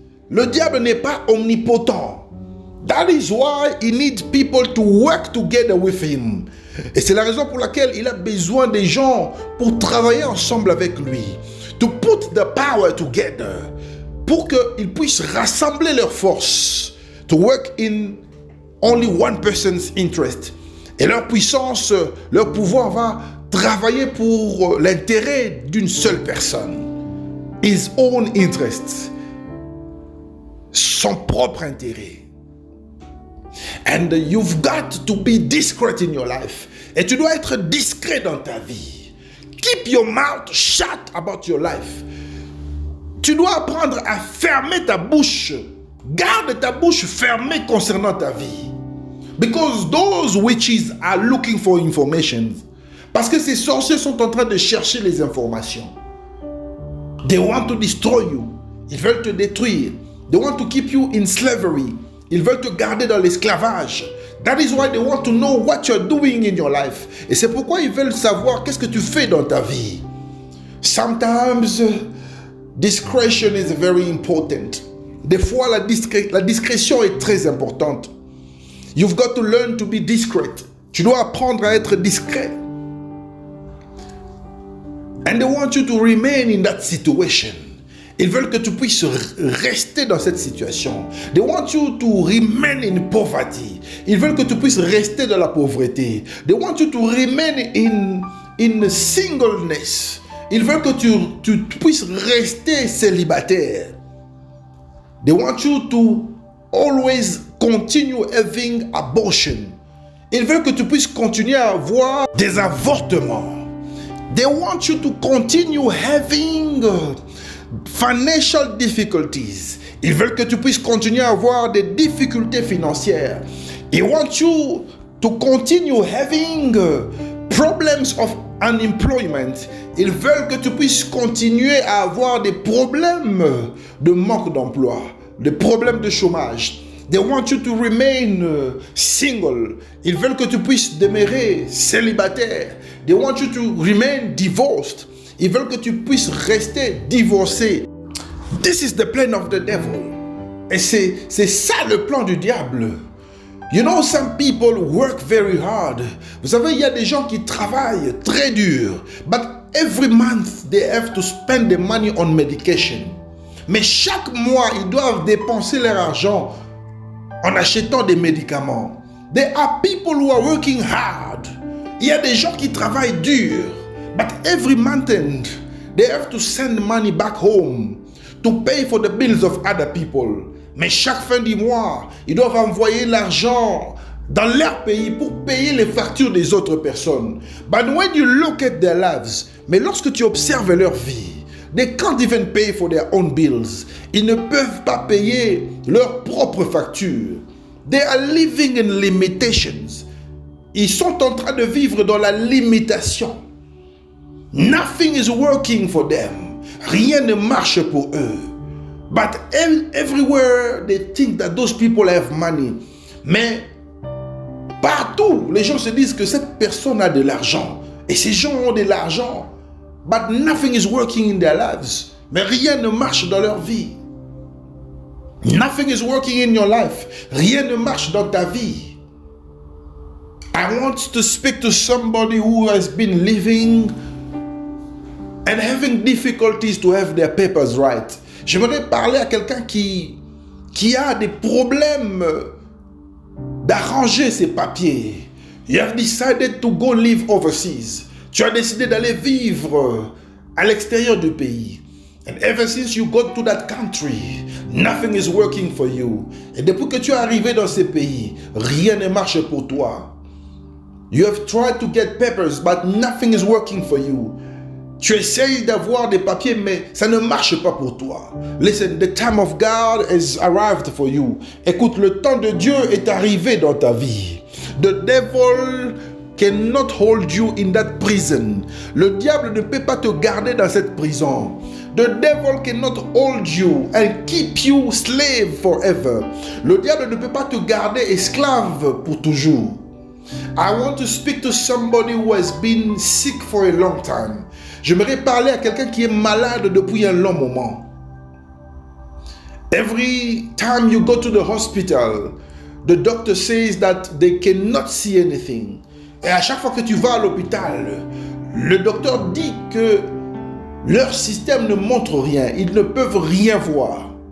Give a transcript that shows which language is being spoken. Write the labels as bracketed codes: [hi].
[fr] Le diable n'est pas omnipotent. [en] That is why he needs people to work together with him. [fr] Et c'est la raison pour laquelle il a besoin des gens pour travailler ensemble avec lui. [en] To put the power together. [fr] Pour qu'ils puissent rassembler leurs forces. [en] To work in only one person's interest. [fr] Et leur puissance, leur pouvoir va travailler pour l'intérêt d'une seule personne. [en] His own interest. [fr] Son propre intérêt. [en] And you've got to be discreet in your life. [fr] Et tu dois être discret dans ta vie. [en] Keep your mouth shut about your life. [fr] Tu dois apprendre à fermer ta bouche. Garde ta bouche fermée concernant ta vie. [en] Because those witches are looking for information. [fr] Parce que ces sorciers sont en train de chercher les informations. [en] They want to destroy you. [fr] Ils veulent te détruire. [en] They want to keep you in slavery. [fr] Ils veulent te garder dans l'esclavage. [en] That is why they want to know what you're doing in your life. [fr] Et c'est pourquoi ils veulent savoir qu'est-ce que tu fais dans ta vie. [en] Sometimes discretion is very important. [fr] Des fois, la discrétion est très importante. [en] You've got to learn to be discreet. [fr] Tu dois apprendre à être discret. [en] And they want you to remain in that situation. [fr] Ils veulent que tu puisses rester dans cette situation. [en] They want you to remain in poverty. [fr] Ils veulent que tu puisses rester dans la pauvreté. [en] They want you to remain in singleness. [fr] Ils veulent que tu puisses rester célibataire. [en] They want you to always continue having abortion. [fr] Ils veulent que tu puisses continuer à avoir des avortements. [en] They want you to continue having financial difficulties. [fr] Ils veulent que tu puisses continuer à avoir des difficultés financières. [en] They want you to continue having problems of unemployment. [fr] Ils veulent que tu puisses continuer à avoir des problèmes de manque d'emploi, des problèmes de chômage. [en] They want you to remain single. [fr] Ils veulent que tu puisses demeurer célibataire. [en] They want you to remain divorced. [fr] Ils veulent que tu puisses rester divorcé. [en] This is the plan of the devil. [fr] Et c'est ça le plan du diable. [en] You know, some people work very hard. [fr] Vous savez, il y a des gens qui travaillent très dur. [en] But every month, they have to spend the money on medication. [fr] Mais chaque mois, ils doivent dépenser leur argent en achetant des médicaments. [en] There are people who are working hard. [fr] Il y a des gens qui travaillent dur. [en] But every month end, they have to send money back home to pay for the bills of other people. [fr] Mais chaque fin du mois, ils doivent envoyer l'argent dans leur pays pour payer les factures des autres personnes. [en] But when you look at their lives, [fr] mais lorsque tu observes leur vie, [en] they can't even pay for their own bills. [fr] Ils ne peuvent pas payer leurs propres factures. [en] They are living in limitations. [fr] Ils sont en train de vivre dans la limitation. [en] Nothing is working for them. [fr] Rien ne marche pour eux. [en] But everywhere they think that those people have money. [fr] Mais partout, les gens se disent que cette personne a de l'argent. Et ces gens ont de l'argent. [en] But nothing is working in their lives. [fr] Mais rien ne marche dans leur vie. [en] Nothing is working in your life. [fr] Rien ne marche dans ta vie. [en] I want to speak to somebody who has been living and having difficulties to have their papers right. [fr] J'aimerais parler à quelqu'un qui a des problèmes d'arranger ses papiers. [en] You have decided to go live overseas. [fr] Tu as décidé d'aller vivre à l'extérieur du pays. [en] And ever since you got to that country, nothing is working for you. [fr] Et depuis que tu es arrivé dans ces pays, rien ne marche pour toi. [en] You have tried to get papers, but nothing is working for you. [fr] Tu essayes d'avoir des papiers, mais ça ne marche pas pour toi. [en] Listen, the time of God has arrived for you. [fr] Écoute, le temps de Dieu est arrivé dans ta vie. [en] The devil cannot hold you in that prison. [fr] Le diable ne peut pas te garder dans cette prison. [en] The devil cannot hold you and keep you slave forever. [fr] Le diable ne peut pas te garder esclave pour toujours. [en] I want to speak to somebody who has been sick for a long time. [fr] J'aimerais parler à quelqu'un qui est malade depuis un long moment. [en] Every time you go to the hospital, the doctor says that they cannot see anything. [fr] Et à chaque fois que tu vas à l'hôpital, le docteur dit que leur système ne montre rien. Ils ne peuvent rien voir.